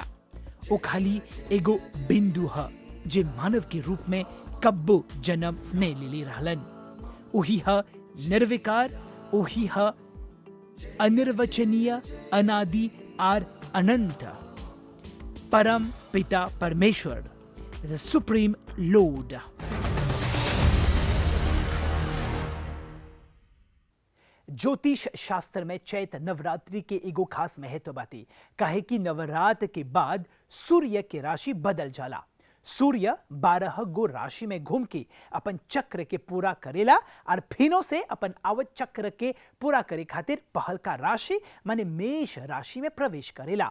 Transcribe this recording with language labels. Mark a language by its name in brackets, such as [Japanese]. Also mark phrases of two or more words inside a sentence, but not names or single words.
[Bhojpuri] वो खाली एगो बिंदु है जे मानव के रूप में कब्बो जन्म ने ले रहलन। उही है निर्विकार, उही है अनिर्वचनीय, अनादि और अनंत परम पिता परमेश्वर, [English] The Supreme Lord. [Bhojpuri] ज्योतिष शास्त्र में चैत्र नवरात्रि के एगो खास महत्व बाती, काहे कि नवरात्र के बाद सूर्य के राशि बदल जाला। सूर्य 12 गो राशि में घूम के अपन चक्र के पूरा करेला और फिनो से अपन आवत चक्र के पूरा करे खातिर पहल का राशि माने मेष राशि में प्रवेश करेला।